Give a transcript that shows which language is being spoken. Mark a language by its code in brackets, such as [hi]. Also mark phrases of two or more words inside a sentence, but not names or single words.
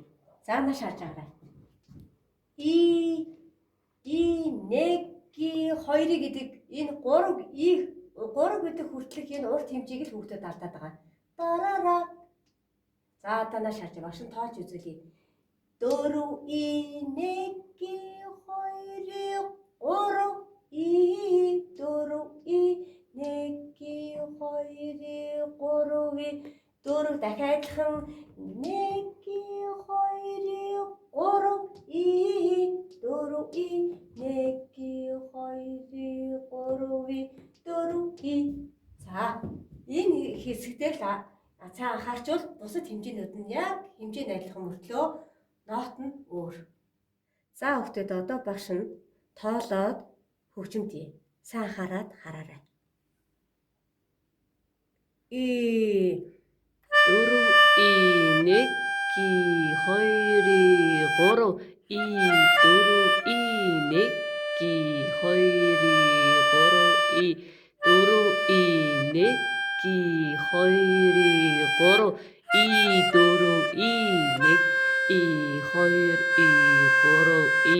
[mn] За нааш харж байгаарай. И, нэг, ги, хоёрыг гэдэг энэ 3 гэдэг хүртэлх энэ урт хэмжээг л хүүхдүүд алдаад байгаа. Дараараа. За одоо нааш харж багшин тоолж үзүүлье. 4 и 1 ги 2 3 и 4 и 1 ги 2 3 и 4 дахиад адилхан 1 ги 2 3 и 4 и 1 ги 2 3 и 4 и. За энэ хэсэгтээ л цаа анхаарчвал бусад хэмжээнүүд нь яг хэмжээ нь адилхан мөртлөө ноот нь өөр. За хүүхдүүд одоо багш нь тоолоод хөгжимдээ сайн анхаарад хараарай. дөрөв, и, нэг, ги, хоёр, и, гурав, и, дөрөв, и, нэг, ги, хоёр, и, гурав, и, дөрөв, и, нэг, ги, хоёр, и, гурав, и, дөрөв, и, нэг, и, хоёр, и, гурав, и,